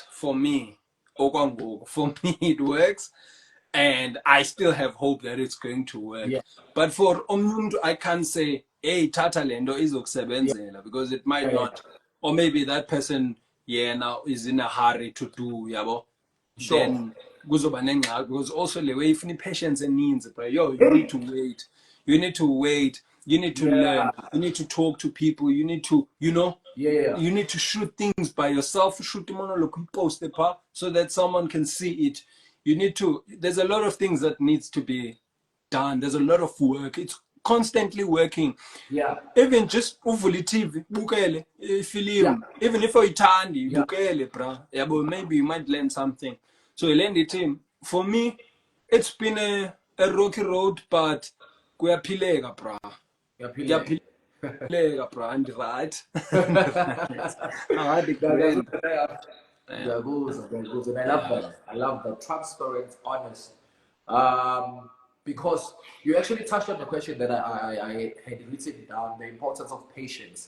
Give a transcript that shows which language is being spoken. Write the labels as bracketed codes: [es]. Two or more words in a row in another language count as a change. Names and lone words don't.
[en] For me it works, and I still have hope that it's going to work. But for umuntu, I can't say, hey, [xh] tata lendo izokusebenzela, [en] because it might not. Or maybe that person now is in a hurry to do, then [xh] kuzoba nengxaki, [en] because also the way ifuna patience eninzi, but you need to wait. You need to learn. You need to talk to people. You need to, you need to shoot things by yourself. Shoot monologue, post it so that someone can see it. You need to. There's a lot of things that needs to be done. There's a lot of work. It's constantly working. Even just [xh] uvule TV, bukele [en] film. Even if [xh] uyithandi, bukele, [en] bra. Maybe you might learn something. So the team. For me, it's been a rocky road, but kuyaphileka, bra. [xh] Kuyaphileka, bra. [en] And right. And I love that. Transparent, honest. Because you actually touched on the question that I had written down, the importance of patience.